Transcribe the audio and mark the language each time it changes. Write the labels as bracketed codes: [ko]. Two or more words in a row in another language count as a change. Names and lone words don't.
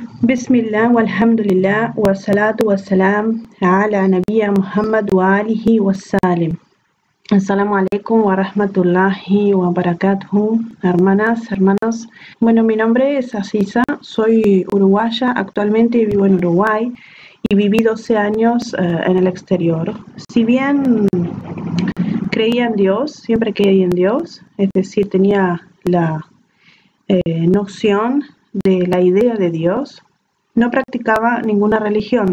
[ar] بسم الله والحمد لله والصلاة والسلام على نبيا محمد وآله وسلم. السلام عليكم ورحمة الله وبركاته, [es] hermanas, hermanos. Bueno, mi nombre es Asisa, soy uruguaya, actualmente vivo en Uruguay y viví 12 años en el exterior. Si bien creía en Dios, siempre creí en Dios, es decir, tenía la noción de la idea de Dios, no practicaba ninguna religión.